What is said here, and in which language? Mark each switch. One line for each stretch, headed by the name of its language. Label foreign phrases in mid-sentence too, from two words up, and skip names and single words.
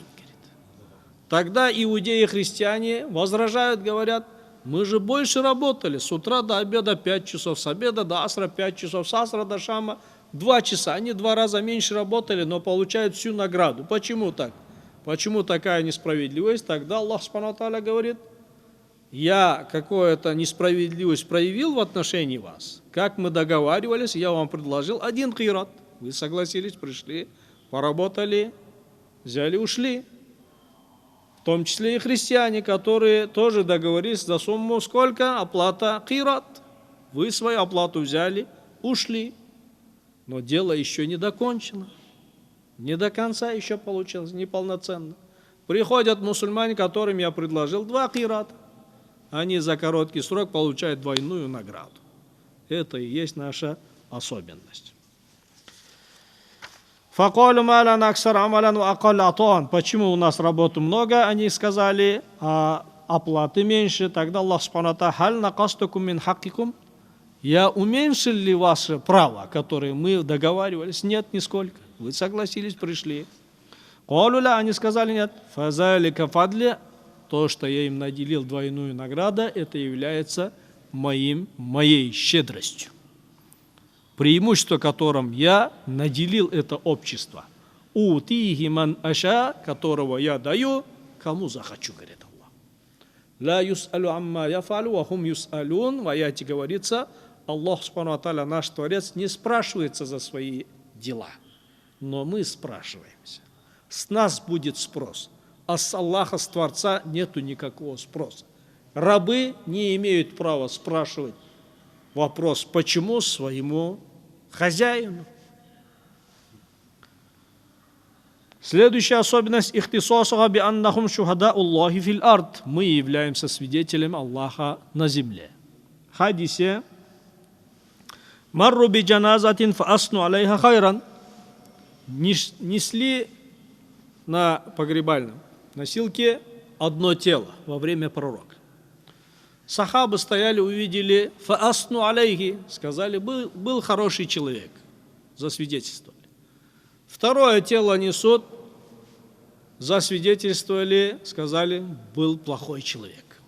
Russian: Тогда иудеи и христиане возражают, говорят: мы же больше работали, с утра до обеда 5 часов, с обеда до асра 5 часов, с асра до шама 2 часа. Они 2 раза меньше работали, но получают всю награду. Почему так? Почему такая несправедливость? Тогда Аллах
Arabic: سبحانه وتعالى
Russian: говорит: я какую-то несправедливость проявил в отношении вас. Как мы договаривались, я вам предложил 1 кират. Вы согласились, пришли, поработали, взяли, ушли. В том числе и христиане, которые тоже договорились за сумму сколько? Оплата кират. Вы свою оплату взяли, ушли. Но дело еще не докончено. Не до конца еще получилось, неполноценно. Приходят мусульмане, которым я предложил 2 кирата. Они за короткий срок получают двойную награду. Это и есть наша особенность.
Arabic: فقالوا ما لنا أكثر عملا وأقل عطاء.
Russian: Почему у нас работы много, они сказали, а оплаты меньше.
Arabic: Тогда Аллах سبحانه وتعالى هل نقصتكم من حقكم.
Russian: Я уменьшил ли ваше право, которое мы договаривались? Нет, нисколько. Вы согласились, пришли. Калуля, они сказали: нет.
Arabic: فذلك فضلي,
Russian: то, что я им наделил двойную награду, это является моей щедростью. Преимущество, которым я наделил это общество.
Arabic: أوتيه من أشاء,
Russian: которого я даю, кому захочу, говорит Аллах.
Arabic: لا يسأل عما يفعل وهم يسألون.
Russian: В аяте говорится, Аллах
Arabic: سبحانه وتعالى,
Russian: наш Творец, не спрашивается за свои дела. Но мы спрашиваемся. С нас будет спрос. А с Аллаха, с Творца, нету никакого спроса. Рабы не имеют права спрашивать вопрос, почему, своему хозяину.
Arabic: Следующая особенность اختصاصها بأنهم شهداء الله في الأرض.
Russian: Мы являемся свидетелем Аллаха на земле.
Arabic: В хадисе مروا بجنازة فأثنوا عليها خيرا.
Russian: Несли на погребальном носилке одно тело во время пророка. Сахабы стояли, увидели
Arabic: فأثنوا عليه,
Russian: сказали, был хороший человек, засвидетельствовали. Второе тело несут, засвидетельствовали, сказали, был плохой человек.